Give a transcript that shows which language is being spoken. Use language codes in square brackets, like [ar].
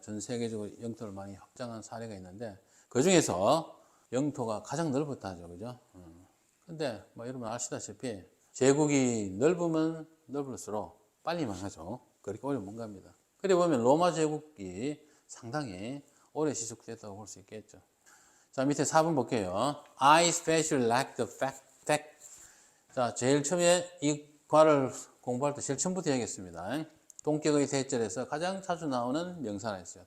[ko] 전 세계적으로 영토를 많이 확장한 사례가 있는데 그 중에서 영토가 가장 넓었다죠, 그죠? 근데 여러분 아시다시피 제국이 넓으면 넓을수록 빨리 망하죠. 그렇게 오래 못 갑니다. 그래 보면 로마 제국이 상당히 오래 지속됐다고 볼 수 있겠죠. 자, 밑에 4번 볼게요. [en] I especially like the fact. [ko] 자, 제일 처음에 이 과를 공부할 때 제일 처음부터 얘기했습니다. 동격의 대절에서 가장 자주 나오는 명사가 있어요.